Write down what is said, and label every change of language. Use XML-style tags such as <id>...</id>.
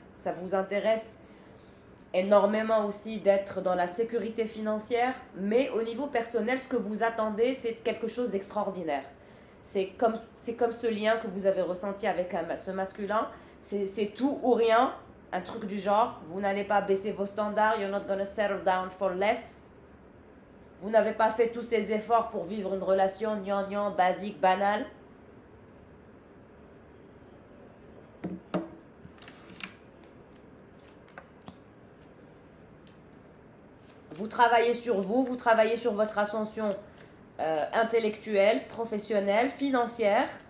<fr>Ça vous intéresse énormément aussi d'être dans la sécurité financière. Mais au niveau personnel, ce que vous attendez, c'est quelque chose d'extraordinaire. C'est comme ce lien que vous avez ressenti avec ce masculin. C'est tout ou rien, un truc du genre. Vous n'allez pas baisser vos standards.</fr> <en>You're not gonna settle down for less.</en> <fr>Vous n'avez pas fait tous ces efforts pour vivre une relation gnangnan, basique, banale. Vous travaillez sur vous, vous travaillez sur votre ascension intellectuelle, professionnelle, financière.</fr>